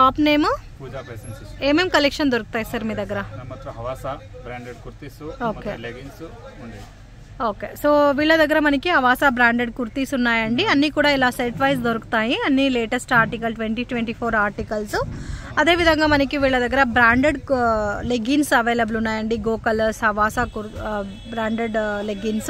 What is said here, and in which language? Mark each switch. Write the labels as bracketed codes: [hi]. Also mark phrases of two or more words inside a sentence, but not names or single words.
[en] shop name పూజా ఫ్యాషన్ సిస్టమ్. [te] ఏమేం కలెక్షన్ దొరుకుతాయి సార్ మీ దగ్గర? [kn] ನಮ್ಮ ಹತ್ರ ಹವಾಸಾ [en] branded kurtis [kn] ಮತ್ತೆ [te] లెగిన్స్ ఉంది. [en] okay, so [te] వీళ్ళ దగ్గర మనకి అవాసా [en] branded kurtis [te] ఉన్నాయండి. అన్నీ కూడా ఇలా [en] set wise [te] దొరుకుతాయి. అన్ని [en] latest article 2024 articles. [te] అదేవిధంగా మనకి వీళ్ళ దగ్గర [en] branded leggings available [te] ఉన్నాయండి. గో కలర్స్, అవాసా [en] branded leggings.